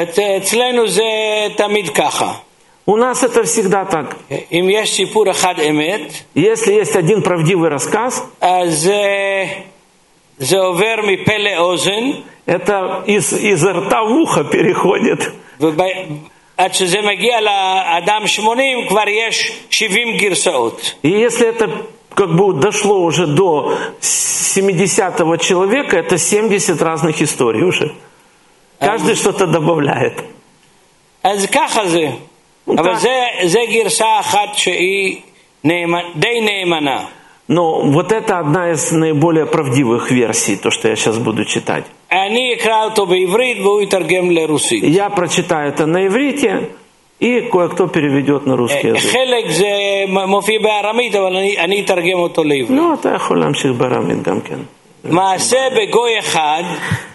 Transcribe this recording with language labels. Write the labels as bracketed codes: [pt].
[ru] У нас это всегда так. Если есть один правдивый рассказ, это из рта в ухо переходит. [he] עד שזה מגיע לאדם 80, כבר יש 70 גרסאות. [ru] И если это как бы дошло уже до 70-го человека, это 70 разных историй уже. Каждый что-то добавляет. [he] אז ככה זה. אבל זה גרסה אחת שהיא די נאמנה. [ru] Но вот это одна из наиболее правдивых версий, то, что я сейчас буду читать. Я прочитаю это на иврите, и кое-кто переведет на русский язык.